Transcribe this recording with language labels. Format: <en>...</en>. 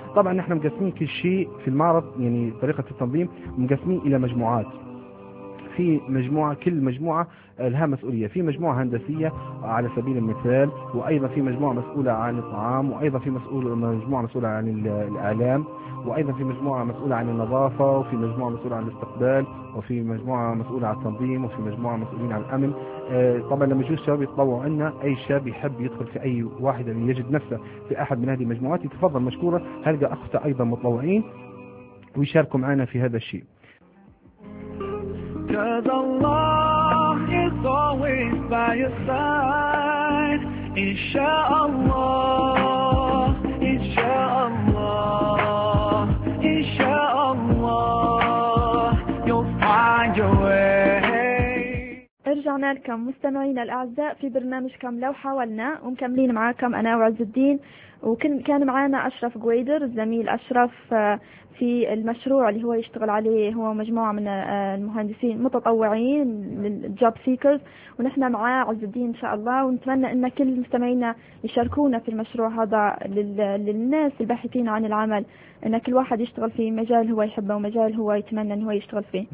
<ar>طبعا نحن مقسمين كل شيء في المعرض، يعني طريقه التنظيم مقسمين الى مجموعات، في مجموعه كل مجموعه لها مسؤوليه، في مجموعه هندسيه على سبيل المثال، وايضا في مجموعه مسؤوله عن الطعام، وايضا في مجموعه مسؤوله عن الاعلام، وايضا في مجموعه مسؤوله عن النظافه، وفي مجموعه مسؤوله عن الاستقبال، وفي مجموعه مسؤوله عن التنظيم، وفي مجموعه مسؤولين عن الامن. طبعا لما يجوا الشباب يتطوعوا عندنا، اي شاب يحب يدخل في اي واحده من يجد نفسه في احد من هذه المجموعات يتفضل مشكوره، هلقى اخته ايضا متطوعين ويشاركوا معنا في هذا الشيء.</ar> <en>Cause Allah is always by your side.</en> <ar>Inshallah, inshallah, inshallah,</ar> <en>you'll find your way.</en> <ar>ارجعنا لكم مستمعينا الأعزاء في برنامجكم لو حاولنا، ومكملين معكم أنا وعز الدين، وكان معنا أشرف جويدر الزميل أشرف في المشروع اللي هو يشتغل عليه، هو مجموعة من المهندسين متطوعين للجوب سيكرز، ونحن معاه عز الدين إن شاء الله، ونتمنى أن كل مستمعينا يشاركونا في المشروع هذا للناس الباحثين عن العمل، أن كل واحد يشتغل في مجال هو يحبه ومجال هو يتمنى أن هو يشتغل فيه</ar>